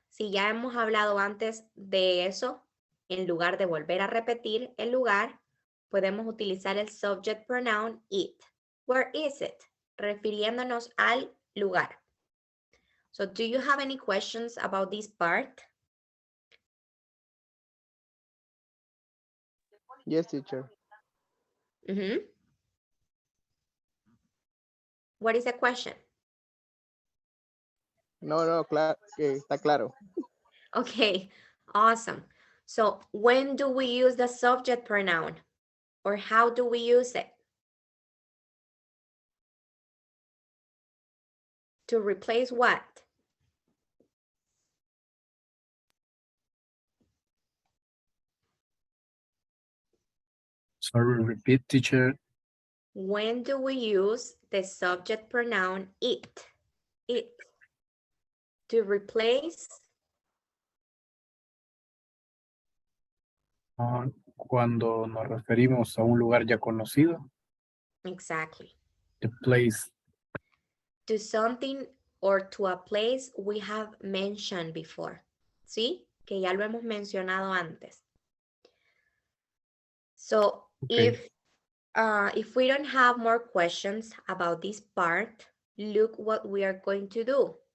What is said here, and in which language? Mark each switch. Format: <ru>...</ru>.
<es>Si ya hemos hablado antes de eso, en lugar de volver a repetir el lugar, podemos utilizar el</es> <en>subject pronoun it. Where is it?</en> <es>Refiriéndonos al lugar.</es> <en>So, do you have any questions about this part? Yes, teacher. What is the question?</en> <es>No, está claro.</es> <en>Okay, awesome. So when do we use the subject pronoun? Or how do we use it? To replace what? Sorry, repeat, teacher. When do we use the subject pronoun it? It. To replace?</en> <es>Cuando nos referimos a un lugar ya conocido.</es> <en>Exactly. The place. To something or to a place we have mentioned before.</en> <es>¿Sí? Que ya lo hemos mencionado antes.</es> <en>So Okay. if we don't have more questions about this part, look what we are going to do.</en>